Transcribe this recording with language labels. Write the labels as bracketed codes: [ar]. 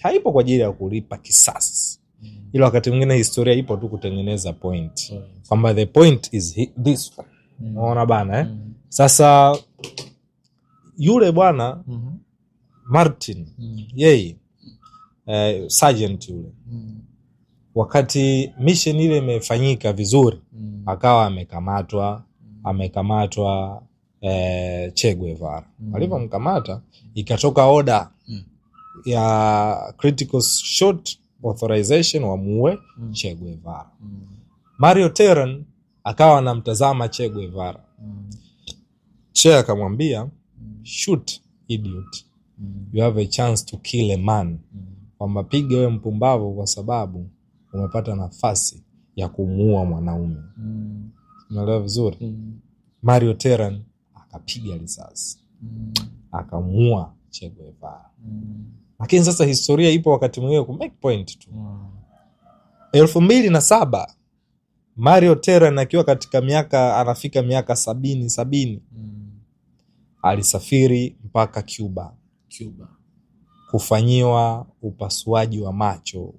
[sw] Haipo kwa ajili ya kulipa kisasi. Ila wakati mwingine historia ipo tu kutengeneza point. [en] Kwamba the point is this one. [sw] Unaona bana Sasa yule bwana Martin yeye sergeant yule wakati mission ile imefanyika vizuri akawa amekamatwa Che Guevara. Alipomkamata ikatoka order ya critical shot authorization wamuue Che Guevara. Mario Terran akawa anamtazama Che Guevara. Che akamwambia, [en] shoot idiot, you have a chance to kill a man. [sw] Kwamba piga wewe mpumbavu kwa sababu umepata nafasi ya kumuua mwanaume. Unaelewa vizuri? Mario Terran akapiga risasi akamuua Che Guevara. Lakini sasa historia ipo wakati mwingine ku [en] make point [sw] tu. 2007 Mario Terran akiwa katika anafika miaka 70 alisafiri mpaka Cuba kufanyiwa upasuaji wa macho.